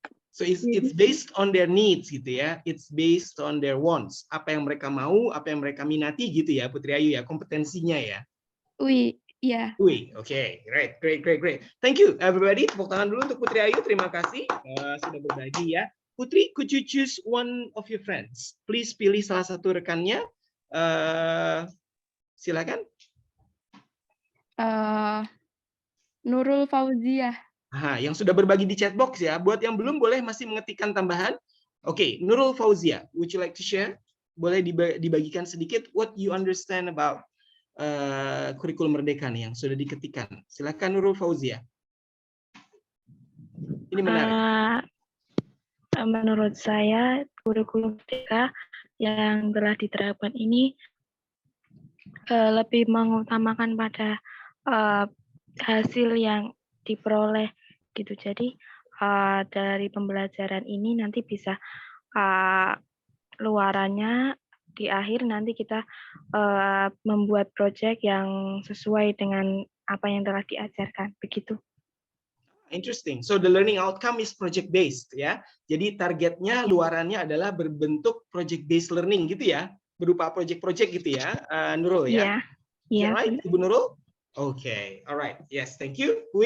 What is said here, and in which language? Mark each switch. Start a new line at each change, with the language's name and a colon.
English: So it's based on their needs
Indonesian: gitu ya.
English: It's based on their wants.
Indonesian: Apa yang mereka mau, apa yang mereka minati gitu ya, Putri Ayu ya, kompetensinya ya. Iya.
English: Okay, great. Thank you everybody.
Indonesian: Tepuk tangan dulu untuk Putri Ayu. Terima kasih sudah berbagi ya.
English: Putri, could you choose one of your friends?
Indonesian: Please pilih salah satu rekannya. Silakan. Nurul Fauziah. Yang sudah berbagi di chat box ya. Buat yang belum boleh masih mengetikkan tambahan.
English: Oke, Nurul Fauziah, would you like to share?
Indonesian: Boleh dibagikan sedikit
English: what you understand about
Indonesian: kurikulum Merdeka nih yang sudah diketikkan. Silakan Nurul Fauziah. Ini menarik. Menurut saya kurikulum Merdeka yang telah diterapkan ini lebih mengutamakan pada hasil yang diperoleh gitu. Jadi dari pembelajaran ini nanti bisa luarannya di akhir nanti kita membuat proyek yang sesuai dengan apa yang telah diajarkan begitu.
English: Interesting. So the learning outcome is project based ya.
Indonesian: Jadi targetnya luarannya adalah berbentuk project based learning gitu ya, berupa project-project gitu ya, Nurul ya. Iya.
English: Right, Ibu Nurul? Okay, alright, yes, thank you.